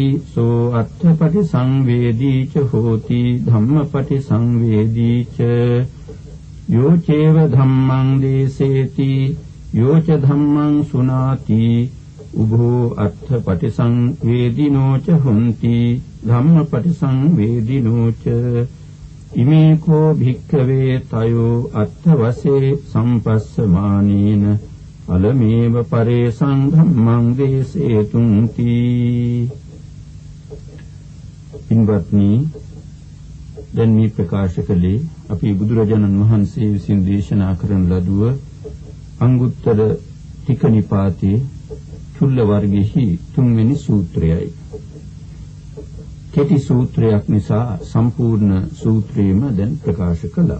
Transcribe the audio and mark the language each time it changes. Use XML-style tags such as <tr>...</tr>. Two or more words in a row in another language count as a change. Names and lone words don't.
<pi>सो अर्थपटिसंवेदी च होति धम्मपटिसंवेदी च यो चैव धम्मं देसेति यो च धम्मं सुनाति उभो अर्थपटिसंवेदिनो च हुन्ति धम्मपटिसंवेदिनो च इमे को भिक्खवे तयो अर्थवसे सम्पस्समानेन अलमेव परेशं धम्मं देसेतुंति</pi> <si>पिन्वत्नी දැන් මේ ප්‍රකාශ කළේ අපි බුදුරජාණන් වහන්සේ විසින් දේශනා කරන ලදුව අංගුත්තර ටික නිපාතේ චුල්ල වර්ගයේ තුන්වෙනි සූත්‍රයයි. කෙටි සූත්‍රයක් නිසා සම්පූර්ණ සූත්‍රයම දැන් ප්‍රකාශ කළා.</si>